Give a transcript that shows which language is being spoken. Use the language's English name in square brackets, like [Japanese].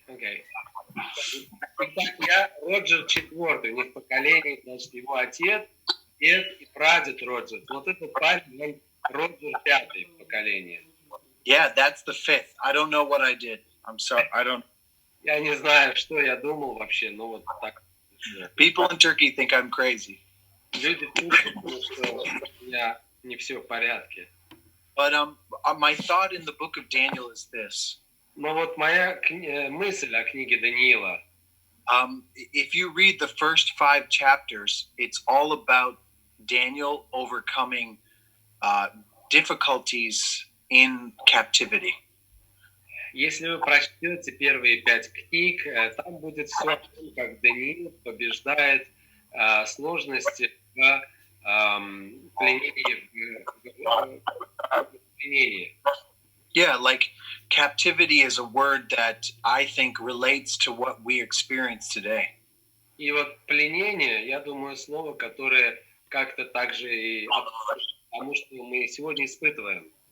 [Russian] Итак, я Роджер 4, у них поколение, значит, его отец, дед и прадед Роджер. Вот этот парень, он Роджер 5 поколение. [English] Yeah, that's the 5th. I don't know what I did. I'm sorry. I don't. [Russian] Я не знаю, что я думал вообще, но вот так. [English] People in Turkey think I'm crazy. [Russian] Люди думают, что у меня не все в порядке. [English] But my thought in the book of Daniel is this. [Russian] Но вот моя мысль о книге Даниила. [English] If you read the first 5 chapters, it's all about Daniel overcoming difficulties in captivity. [Russian] Если вы прочтете первые 5 книг, там будет все о том, как Даниил побеждает сложности в пленении. [English] Yeah, like captivity is a word that I think relates to what we experience today. [Russian] И вот пленение, я думаю, слово, которое как-то также и тому, что мы сегодня испытываем.